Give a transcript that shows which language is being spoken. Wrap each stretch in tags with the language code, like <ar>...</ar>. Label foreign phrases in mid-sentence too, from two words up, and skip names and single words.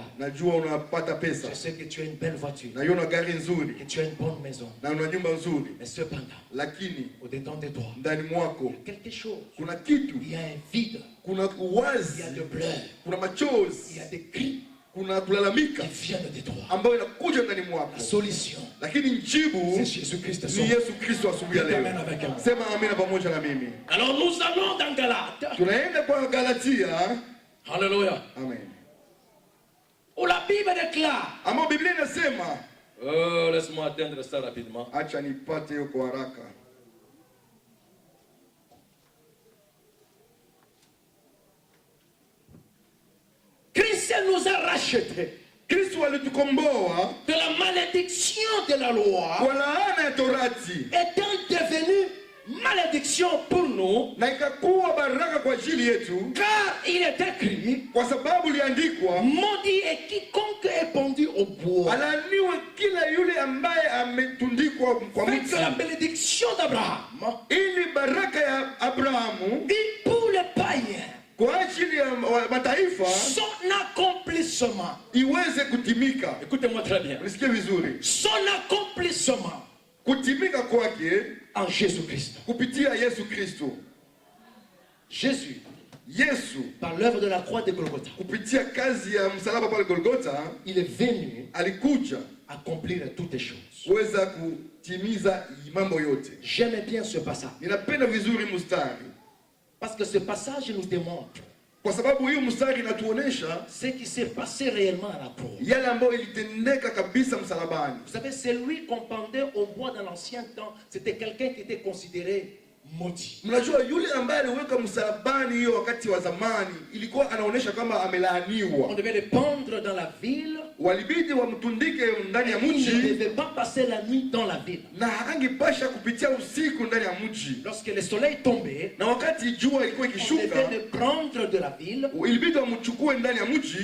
<sw>Najua unapata pesa.</sw> <fr>Je sais que tu as une belle voiture.</fr> <sw>Na una gari nzuri.</sw> <fr>Que tu as une bonne maison.</fr> <sw>Na una nyumba nzuri.</sw> <fr>Mais cependant,</fr> <sw>Lakini</sw> <fr>au-dedans de toi,</fr> <sw>ndani mwako</sw> <fr>quelque chose.</fr> <sw>kuna kitu.</sw> <fr>Il y a un vide.</fr> <sw>Kuna</sw> <fr>Il y a</fr> <sw>uwazi.</sw> <fr>de pleurs.</fr> <sw>Kuna machozi.</sw> <fr>Il y a des cris</fr> <sw>Kuna kulalamika</sw> <fr>qui viennent de toi.</fr> <sw>ambayo inakuja ndani mwako.</sw> <fr>La solution,</fr> <sw>Lakini njibu</sw> <fr>c'est Jésus-Christ.</fr> <sw>ni Yesu Kristo asubuhi ya leo.</sw> <fr>Amen avec moi.</fr> <sw>Sema amina pamoja na mimi.</sw> <fr>Alors nous allons dans Galates.</fr> <sw>Tunaenda kwa Galatia.</sw> <fr>Alléluia. Amen. Où la Bible déclare.</fr> <sw>Ama Biblia inasema,</sw> <fr>Oh, laisse-moi atteindre ça rapidement.</fr> <sw>acha nipate hiyo kwa haraka.</sw> <fr>Christ nous a rachetés</fr> <sw>Kristo alitukomboa</sw> <fr>de la malédiction de la loi,</fr> <sw>kwa laana ya torati</sw> <fr>étant devenu malédiction pour nous,</fr> <sw>na ikakuwa baraka kwa ajili yetu,</sw> <fr>car il est écrit,</fr> <sw>kwa sababu liandikwa,</sw> <fr>maudit est quiconque est pendu au bois.</fr> <sw>alaaniwe kila yule ambaye ametundikwa kwa</sw> <fr>Fait</fr> <sw>mti,</sw> <fr>que la bénédiction d'Abraham,</fr> <sw>ili baraka ya Abrahamu</sw> <fr>et pour les païens,</fr> <sw>kwa ajili ya mataifa</sw> <fr>son accomplissement.</fr> <sw>iweze kutimika.</sw> <fr>Écoutez-moi très bien.</fr> <sw>Unisikie vizuri,</sw> <fr>Son accomplissement</fr> <sw>kutimika kwake</sw> <fr>en Jésus-Christ.</fr> <sw>kupitia Yesu Kristo.</sw> <fr>Jésus,</fr> <sw>Yesu</sw> <fr>par l'œuvre de la croix de Golgotha,</fr> <sw>kupitia kazi ya msalaba pale Golgotha</sw> <fr>il est venu</fr> <sw>alikuja</sw> <fr>accomplir toutes les choses.</fr> <sw>kuweza kutimiza mambo yote.</sw> <fr>J'aime bien ce passage.</fr> <sw>Ninapenda vizuri mstari</sw> <fr>Parce que ce passage nous démontre</fr> <sw>kwa sababu hiyo mstari inatuonesha</sw> <fr>ce qui s'est passé réellement à la croix.</fr> <sw>yale ambayo ilitendeka kabisa msalabani.</sw> <fr>Vous savez, celui qu'on pendait au bois dans l'ancien temps, c'était quelqu'un qui était considéré maudit.</fr> <sw>Mnajua yule ambaye aliweka msalabani hiyo wakati wa zamani ilikuwa anaonesha kama</sw> <fr>On</fr> <sw>amelaaniwa.</sw> <fr>devait le pendre dans la ville.</fr> <sw>Walibidi wamtundike ndani ya</sw> <fr>Il ne</fr> <sw>mji</sw> <fr>devait pas passer la nuit dans la ville.</fr> <sw>na hangepasha kupitia usiku ndani ya mji,</sw> <fr>Lorsque le soleil tombait,</fr> <sw>na wakati jua ilikuwa</sw> <fr>on devait</fr> <sw>ikishuka</sw> <fr>le prendre de la ville</fr> <sw>ilibidi wamchukue ndani ya mji</sw>